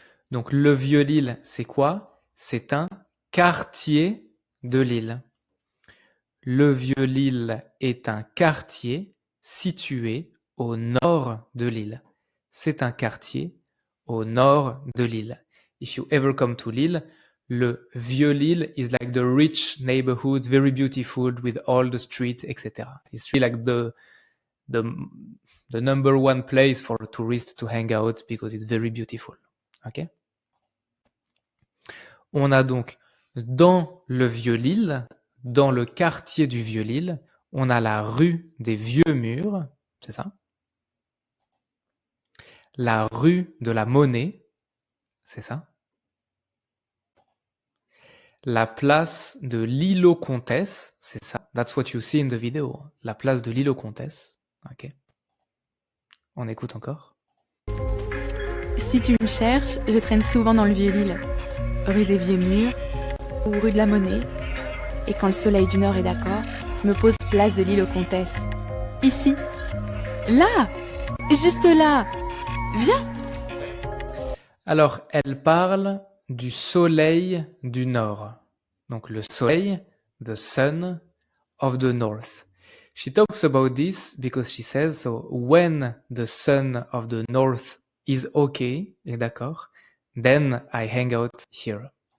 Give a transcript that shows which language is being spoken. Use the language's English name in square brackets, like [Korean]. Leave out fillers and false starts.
[French] Donc, le vieux Lille, c'est quoi? C'est un quartier de Lille. Le vieux Lille est un quartier situé au nord de Lille. C'est un quartier au nord de Lille. [English] If you ever come to Lille, le vieux Lille is like the rich neighborhood, very beautiful with all the streets, etc. It's really like the number one place for tourists to hang out because it's very beautiful. Okay? [French] On a donc dans le vieux Lille, dans le quartier du vieux Lille, on a la rue des Vieux Murs, c'est ça? La rue de la Monnaie, c'est ça? La place de l'île aux Comtesses, c'est ça. [English] That's what you see in the video. [French] La place de l'île aux Comtesses. Ok. On écoute encore. Si tu me cherches, je traîne souvent dans le Vieux-Lille, rue des Vieux Murs ou rue de la Monnaie. Et quand le soleil du Nord est d'accord, je me pose place de l'île aux Comtesses. Ici. Là. Juste là. Viens. Alors, elle parle du soleil du Nord. Donc, le soleil, [English] the sun of the North. She talks about this because she says, so when the sun of the North is okay, [French] est d'accord, [English] then I hang out here.